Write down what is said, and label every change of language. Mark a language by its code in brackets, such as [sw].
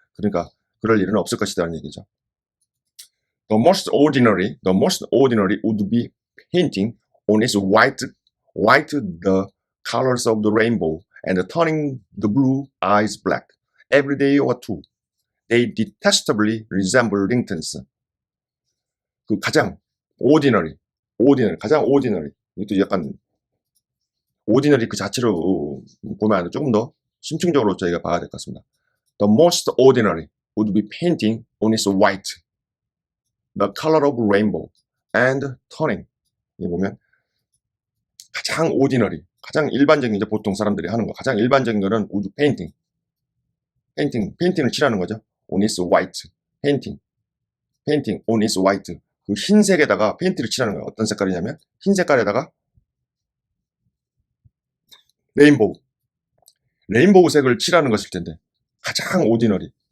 [ko] 그러니까 그럴 일은 없을 것이다라는 얘기죠. [en] The most ordinary would be painting on its white the colors of the rainbow and turning the blue eyes black every day or two. They detestably resemble ringtones. [ko] 그 가장 ordinary, 가장 ordinary. 이것도 약간 ordinary 그 자체로 보면 조금 더 심층적으로 저희가 봐야 될 것 같습니다. [en] The most ordinary would be painting on its white the color of rainbow and turning. [ko] 이 보면 가장 ordinary, 가장 일반적인 이제 보통 사람들이 하는 거, 가장 일반적인 거는 wood 페인팅을 칠하는 거죠. [en] on its white, painting on its white. [ko] 그 흰색에다가 페인트를 칠하는 거예요. 어떤 색깔이냐면 흰 색깔에다가 레인보우 색을 칠하는 것일 텐데 가장 ordinary.